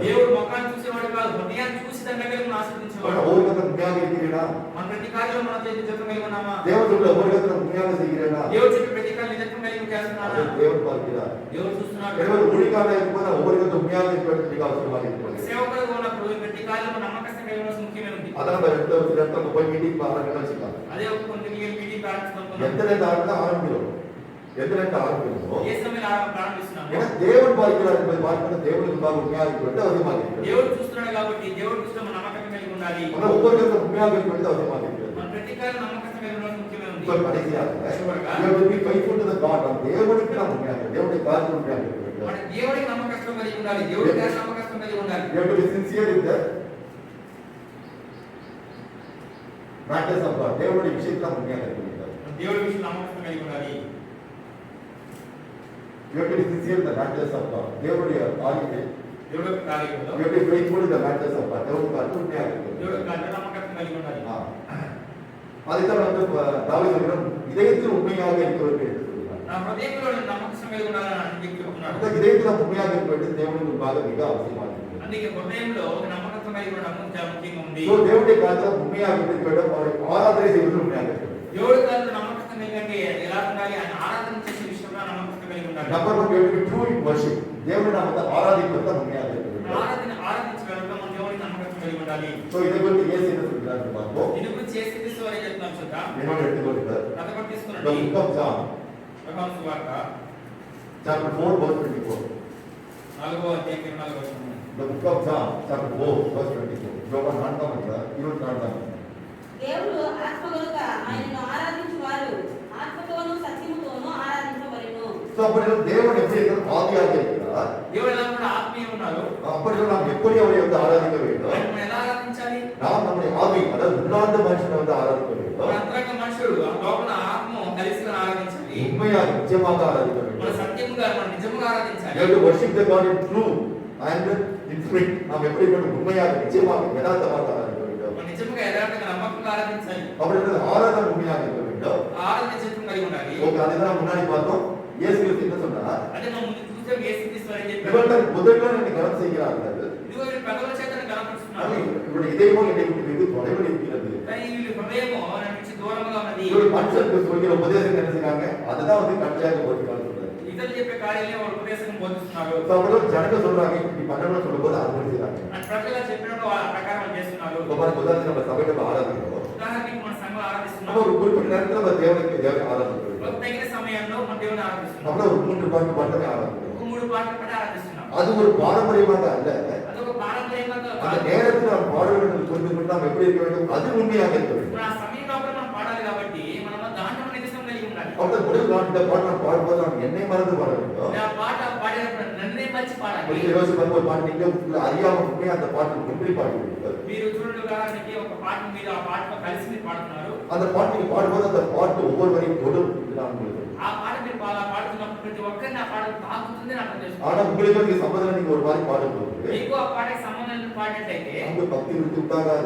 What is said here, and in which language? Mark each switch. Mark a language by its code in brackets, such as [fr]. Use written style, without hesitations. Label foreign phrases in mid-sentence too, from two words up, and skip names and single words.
[te] దేవుడు ముఖాన్ని చూసేవాడు కాదు, హృదయాన్ని చూసి దండగా ఆశీర్వదించేవాడు. [ta] ஒவ்வொருத்தரும் உண்மையாக இருக்கிறீனா? [te] మన ప్రతి కార్యంలో మన నిజత్వం కలిగి ఉన్నామా? [ta] தேவன் சொல்ல ஒவ்வொருத்தரும் உண்மையாக செய்கிறேனா? [te] దేవుడు చెప్పే ప్రతి కార్యం నిజత్వం కలిగి చేస్తున్నాడా? [ta] அதை தேவன் பார்க்கிறார். [te] దేవుడు చూస్తున్నాడు. [ta] எனவே ஒரு ஊழியக்காரனாக இருக்கும்போது ஒவ்வொருத்தரும் உண்மையாக இருக்க வேண்டியது மிக அவசியமாக இருக்கிறது. [te] సేవకుడుగా ఉన్నప్పుడు ప్రతి కార్యంలో నమ్మకత్వం కలిగి ఉండవలసిన ముఖ్యమైన ఉంది. [ta] அதான் நம்ம ரெண்டு இடத்துல போய் மீட்டிங் பாருங்கன்னு வச்சுக்கலாம். [te] అదే ఒక కొన్ని మీటింగ్ ప్రారంభిస్తున్నాం. [ta] எந்த நேரத்தில் ஆரம்பிக்கிறோம்? எந்த நேரத்தில் ஆரம்பிக்கிறோம்? [te] ఏ సమయంలో ప్రారంభిస్తున్నాము? [ta] ஏன்னா தேவன் பார்க்கிறார் என்பதை பார்க்கணும். தேவனுக்கு முன்பாக உண்மையாக இருக்க வேண்டியது அவசியமாக இருக்கிறது. [te] దేవుడు చూస్తున్నాడు కాబట్టి దేవుడి దృష్టిలో మనం నమ్మకం కలిగి ఉండాలి. [ta] ஆனால் ஒவ்வொருத்தரும் உண்மையாக இருக்க வேண்டியது அவசியமாக இருக்கிறது. [te] మన ప్రతి కార్యం నమ్మకం కలిగి ఉండవలసిన ముఖ్యమైన ఉంది. [ta] இப்போ கடைசியாக [en] you have to be faithful to the God. [ta] நாம் தேவனுக்கு நாம் உண்மையாக இருக்க, தேவனுடைய காரியத்தில் உண்மையாக இருக்க வேண்டும். [te] మన దేవుడికి నమ్మకత్వం కలిగి ఉండాలి. దేవుడి గారి నమ్మకత్వం కలిగి ఉండాలి. [en] You have to be sincere in the matters of God. [ta] தேவனுடைய விஷயத்தில் நாம் உண்மையாக இருக்க வேண்டும். [te] దేవుడి విషయంలో నమ్మకత్వం కలిగి ఉండాలి. [en] You have to be sincere in the matters of God. [ta] தேவனுடைய காரியத்தில் [te] దేవుడి యొక్క కార్యంలో [en] you have to be faithful in the matters of God. [ta] தேவனுடைய காரியத்தில் உண்மையாக இருக்க [te] దేవుడి [ta] வேண்டும். [te] కార్యంలో నమ్మకత్వం కలిగి ఉండాలి. [ta] அதைத்தான் வந்து தாவீது சொல்கிறான், இதயத்தில் உண்மையாக இருக்கிறவர்கள் என்று சொல்கிறார். [te] నా హృదయంలో నమ్మకత్వం కలిగి ఉండాలని అందుకే చెప్తున్నాడు. [ta] அந்த இதயத்தில் நாம் உண்மையாக இருக்க வேண்டியது தேவனுக்கு முன்பாக மிக அவசியமாக இருக்கிறது. [te] అందుకే హృదయంలో ఒక నమ్మకత్వం కలిగి ఉండడం చాలా ముఖ్యంగా ఉంది. [ta] So தேவனுடைய காரியத்தில் உண்மையாக இருக்க வேண்டும். அவரை ஆராதனை செய்வது உண்மையாக இருக்க வேண்டும். [te] దేవుడి కార్యంలో నమ్మకత్వం కలిగి ఎలా ఉండాలి? ఆయన ఆరాధన చేసే విషయంలో నమ్మకత్వం కలిగి ఉండాలి. [en] Number 1, you have to be true in worship. [ta] தேவனை நாம் வந்து ஆராதிப்பது உண்மையாக இருக்க வேண்டும். [te] ఆరాధించగలగా మన దేవుడికి నమ్మకత్వం కలిగి ఉండాలి. [ta] So இதை குறித்து இயேசு என்ன சொல்கிறார் என்று பார்ப்போம். [te] దీని గురించి యేసుక్రీస్తు వారు చెప్తున్నారు చూద్దాం. [ta] என்னோட எடுத்துக்கொள்கிறார். [te] కథ కూడా [en] The [te] తీసుకురండి. [en] book of John, [te] యోహాను సువార్త [en] chapter 4, verse 24. [te] 4వ అధ్యాయం 24వ వచనం. [en] The book of John, chapter 4, verse 24. [te] యోహాను 4వ అధ్యాయం 24వ వచనం. దేవుడు ఆత్మ గనుక ఆయనను ఆరాధించు వారు ఆత్మతోనూ సత్యముతోనూ ఆరాధించవలెను. [ta] So அப்படி தேவன் எப்படி இருக்கிறார்? ஆவியாக இருக்கிறார். [te] దేవుడు ఎలా కూడా ఆత్మీయ ఉన్నారు. [ta] அப்படி நாம் எப்படி அவரை வந்து ஆராதிக்க வேண்டும்? [te] ఆయన మనం ఎలా ఆరాధించాలి? [ta] நாம் நம்முடைய ஆவி, அதாவது உள்ளார்ந்த மனுஷனை வந்து ஆராதிக்க [te] మన [ta] வேண்டும். [te] అంతరంగ మనుషుడు ఆ లోపల ఆత్మ కలిసి ఆరాధించాలి. [ta] உண்மையாக நிச்சயமாக ஆராதிக்க [te] మన [ta] வேண்டும். [te] సత్యముగా మన నిజముగా [en] You [te] ఆరాధించాలి. [en] have to worship the God in truth. and in spirit [ta] நாம் எப்படி வேண்டும் உண்மையாக நிச்சயமாக யதார்த்தமாக ஆராதிக்க வேண்டும். [te] మనం నిజంగా యథార్థంగా నమ్మకంగా ఆరాధించాలి. [ta] அப்படி ஆராதனை உண்மையாக இருக்க வேண்டும். [te] ఆరాధన జీవితం కలిగి ఉండాలి. [ta] ஓகே, அதுதான் முன்னாடி பார்த்தோம். இயேசு கிறிஸ்து என்ன சொன்னார்? [te] అదే మనం ముందు చూసాం యేసుక్రీస్తు వారు చెప్పారు. [ta] இவர்கள் முதல்ல என்னை கனம் செய்கிறார்கள். [te] ఇదిగో వీళ్ళు పెదవుల చేత కనపరుస్తున్నారు. [ta] இவருடைய இதயமும் என்னை விட்டு வெகு தொலைவில் இருக்கிறது. [te] కానీ వీళ్ళ హృదయము నా నుంచి దూరంగా ఉన్నది. [ta] இவர்கள் மனுஷருக்கு சொல்கிற உபதேசம் என்ன செய்றாங்க? அதுதான் வந்து கட்டளையாக போட்டுக்கிறாங்க. [te] ఇతరులు చెప్పే కార్యాలే వాళ్ళు ఉపదేశం బోధిస్తున్నారు. [ta] அப்புறம் ஜனங்க சொல்றாங்க இப்படி பண்ணணும்னு சொல்லும்போது அது செய்றாங்க. [te] ఆ ప్రజలు చెప్పినప్పుడు ఆ ప్రకారం చేస్తున్నారు. [ta] நம்ம உதாரணத்துக்கு நம்ம சபையில ஆராதிக்கிறோம். [te] ఉదాహరణకి మన సంఘం [ta] நம்ம [te] ఆరాధిస్తున్నాం. [ta] ஒரு குறிப்பிட்ட நேரத்துல நம்ம தேவனை ஆராதிக்கிறோம். [te] ఒక తగిన సమయంలో మన దేవుని ఆరాధిస్తున్నాం. [ta] அப்புறம் ஒரு 3 பாட்டு மட்டுமே ஆராதிக்கிறோம். [te] ఒక 3 పాటలు పాడి ఆరాధిస్తున్నాం. [ta] அது ஒரு பாரம்பரியமாக அல்ல. [te] అదొక పారంపర్యంగా [ta] அந்த நேரத்தில் நாம் பாட வேண்டும் குறித்து நாம் எப்படி இருக்க வேண்டும் அது உண்மையாக இருக்க வேண்டும். [te] ఆ సమయంలో మనం పాడాలి కాబట్టి మనం దాంట్లో నిజం కలిగి ఉండాలి. [ta] அவர்கள் முதல் இந்த பாட்டு நாம் பாடும்போது நாம் என்னை மறந்து பாட வேண்டும். [te] ఆ పాట పాడేటప్పుడు నన్నే మర్చి పాడాలి. [ta] ஒரு யோசி ஒரு பாட்டு நீங்க அறியாம உண்மையா அந்த பாட்டு முற்றி பாடுவீர்கள். [te] మీరు చూడండి ఉదాహరణకి ఒక పాట మీరు ఆ పాటతో కలిసి మీరు పాడుతున్నారు. [ta] அந்த பாட்டு நீங்க பாடும்போது அந்த பாட்டு ஒவ்வொரு வரையும் தொடும் நான் உங்களுக்கு. [te] ఆ పాట మీరు పాడుతున్నప్పుడు ప్రతి ఒక్కరిని ఆ పాట తాకుతుంది నాకు తెలుసు. [ta] ஆனா உங்களுக்கு வந்து சம்பந்தம் நீங்க ஒரு மாதிரி பாடும்போது [te] మీకు ఆ పాటకి సంబంధం పాడినట్లయితే [ta] அங்க பக்தி விருத்தி உண்டாகாது.